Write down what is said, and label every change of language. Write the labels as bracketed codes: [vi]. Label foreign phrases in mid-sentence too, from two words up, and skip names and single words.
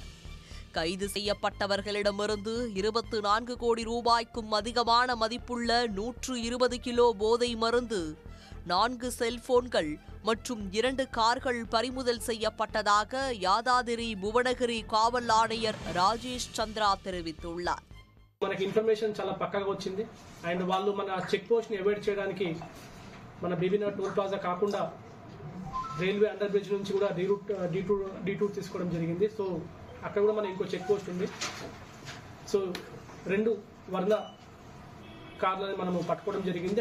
[ta] கைது செய்யப்பட்டவர்களிடமிருந்து 24 கோடி ரூபாய்க்கும் அதிகமான மதிப்புள்ள 120 கிலோ போதை மருந்து, 4 செல்போன்கள் மற்றும் 2 கார்கள் பறிமுதல் செய்யப்பட்டதாக யாதாதிரி புவனகிரி காவல் ஆணையர் ராஜேஷ் சந்திரா தெரிவித்துள்ளார். [te] మనకి ఇన్ఫర్మేషన్ చాలా పక్కాగా వచ్చింది. అండ్ వాళ్ళు మన [en] check post [te] ని అవాయిడ్ చేయడానికి మన బీబీనగర్ [en] toll plaza [te] కాకుండా [en] railway under bridge [te] నుంచి కూడా డీ2 తీసుకోవడం జరిగింది. సో అక్కడ కూడా మన ఇంకో [en] check post [te] ఉంది. సో 2 వర్ణ కార్లని మనము పట్టుకోవడం జరిగింది.